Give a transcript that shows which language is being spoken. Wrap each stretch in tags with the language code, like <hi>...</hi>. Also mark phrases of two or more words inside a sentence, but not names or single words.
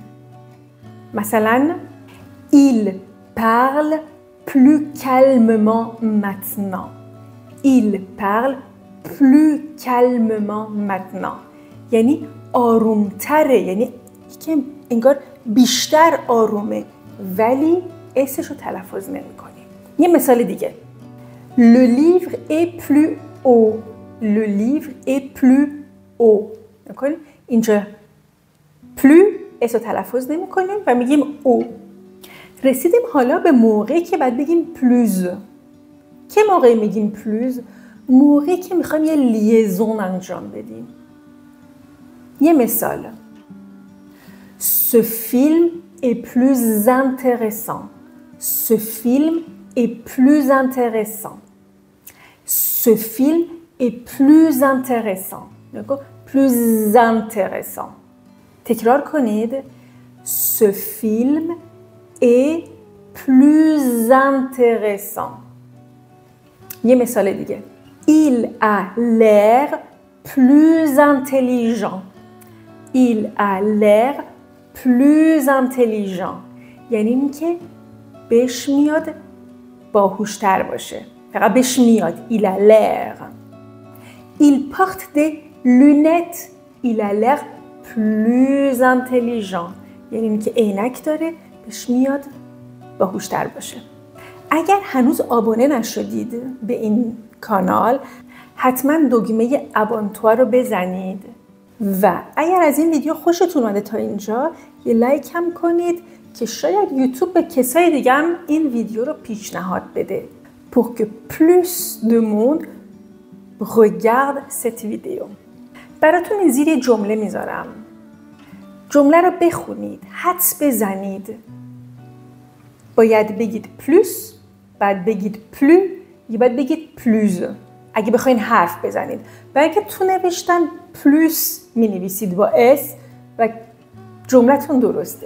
<fr>مثلا il parle plus calmement maintenant. Il parle plus calmement maintenant.</fr> <fa>یعنی آرومتره، یعنی که انگار بیشتر آرومه ولی اسش رو تلفظ نمی کنیم. یه مثال دیگه.</fa> <fr>Le livre est plus haut. Le livre est plus haut.</fr> <fa>اینجا plus اس رو تلفظ نمی کنیم و میگیم او. رسیدیم حالا به موقعی که باید بگیم پلوز. که موقعی میگیم پلوز؟ موقعی که میخوایم یه لیزون انجام بدیم. یه مثال.</fa> <fr>Ce film est plus intéressant. Ce film est plus intéressant. Ce film est plus intéressant. plus intéressant.</fr> <fa>تکرار کنید.</fa> <fr>Ce film est plus intéressant.</fr> <fa>یه مثال دیگه.</fa> <fr>Il a l'air plus intelligent. Il a l'air plus intelligent.</fr> <fa>یعنی این که بهش میاد باهوشتر باشه. فقط بهش میاد.</fa> <fr>Il a l'air. Il porte des lunettes. Il a l'air plus intelligent.</fr> <fa>یعنی این که عینک داره بهش میاد باهوشتر باشه. اگر هنوز آبونه نشدید به این کانال حتما دکمه ابونتوا رو بزنید و اگر از این ویدیو خوشتون اومده تا اینجا یه لایک هم کنید که شاید یوتیوب به کسای دیگه هم این ویدیو رو پیشنهاد بده.</fa> <fr>Pour que plus de monde regarde cette vidéo.</fr> <fa>براتون زیر یه جمله میذارم. جمله رو بخونید، حدس بزنید. باید بگید پلوس، بعد بگید پلو، یا باید بگید پلوز. اگه بخواین حرف بزنید. برای که تو نوشتن پلوس می نویسید با اس و جملتون درسته.</fa>